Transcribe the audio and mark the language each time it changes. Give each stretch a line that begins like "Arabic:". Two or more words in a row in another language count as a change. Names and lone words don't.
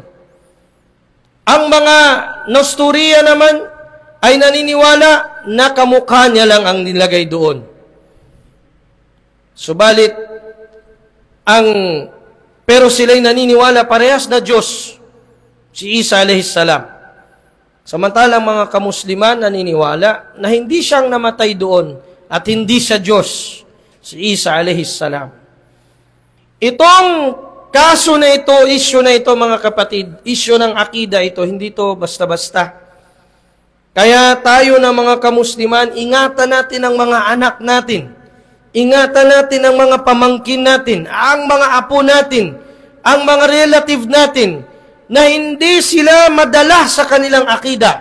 Filipino: Ang mga Nusturiya naman ay naniniwala na kamukha niya lang ang nilagay doon. Subalit, pero sila'y naniniwala parehas na Diyos, si Isa
Arabic: alayhi salam.
Filipino: Samantalang mga kamusliman naniniwala na hindi siyang namatay doon at hindi siya Diyos, si Isa
Arabic: alayhi salam.
Filipino: Itong kaso na ito, issue na ito mga kapatid, issue ng akida ito, hindi ito basta-basta. Kaya tayo na mga kamusliman, ingatan natin ang mga anak natin. Ingatan natin ang mga pamangkin natin, ang mga apo natin, ang mga relative natin, na hindi sila madala sa kanilang akida.